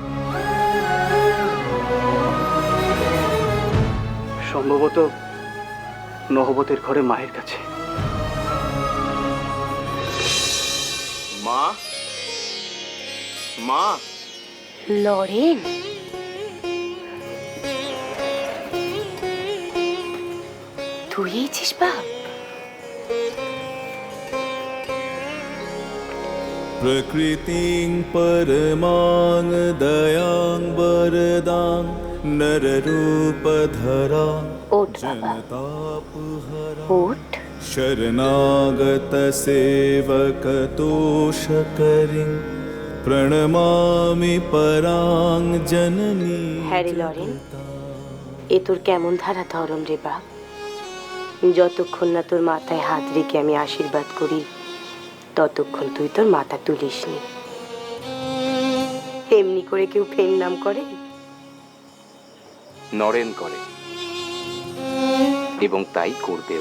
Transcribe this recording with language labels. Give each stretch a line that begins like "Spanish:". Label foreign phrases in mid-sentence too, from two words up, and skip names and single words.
Bangla: সম্ভবত নহবতের ঘরে মায়ের কাছে। মা, মা। লরেন, তুই এইছিস বাপ?
Sanskrit: प्रकृतिं परमां दयां वरदां नररूपधरा
Bangla: ওঠ বাবা,
Sanskrit: जनतापहरा
Bangla: ওঠ।
Sanskrit: शरणागत सेवकतोषकरीं प्रणमामि परां जननी।
Bangla: হ্যাঁ রে লরেন, এ তোর কেমন ধারা ধরন রে বাপ? যতক্ষণ না তোর মাথায় হাত রেখে আমি আশীর্বাদ করি, ততক্ষণ তুই তোর মাথা তুলিসনি। এমনি করে কেউ ফের নাম করে? নরেন করে, এবং তাই করবেও।